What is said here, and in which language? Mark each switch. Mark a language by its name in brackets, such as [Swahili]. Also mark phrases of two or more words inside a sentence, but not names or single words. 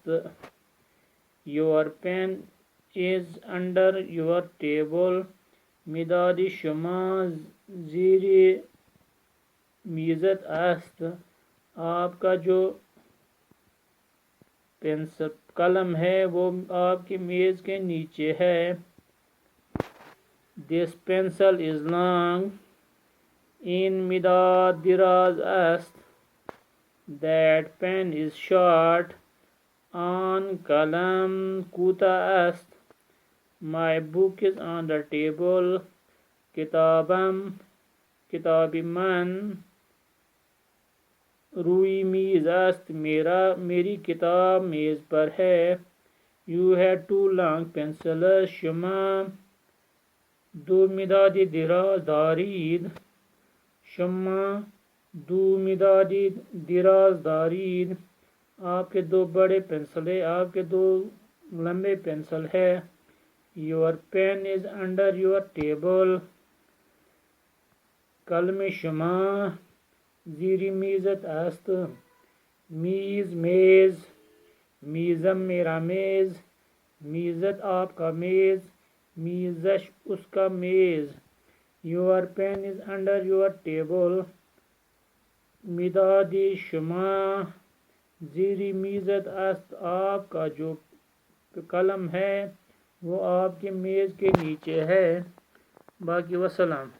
[English] Your pen is under your table. [Persian] مداد شما زیر میزت است. [Urdu] آپ کا جو پینسل قلم ہے وہ آپ کی میز کے نیچے ہے. [English] This pencil is long. [Persian] این مداد دراز است. [English] That pen is short. [Persian] آن قلم کوتاه است. [English] My book is on the table. [Persian] کتابم کتاب من روی میز است [Urdu] میری کتاب میز پر ہے. [English] You had 2 long pencils. [Persian] شما 2 مداد دراز دارید. شما 2 مداد دراز دارید. [Urdu] آپ کے 2 بڑے پنسلیں آپ کے 2 لمبے پنسل ہے. [English] Your pen is under your table. [Persian] قلم شما زیر میزت است. میز میز میزم [Urdu] میرا میز. میزت آپ کا میز. میزش اس کا میز. [English] Your pen is under your table. [Persian] مداد شما زیر میزت است. [Urdu] آپ کا جو قلم ہے وہ آپ کے میز کے نیچے ہے. باقی وسلام.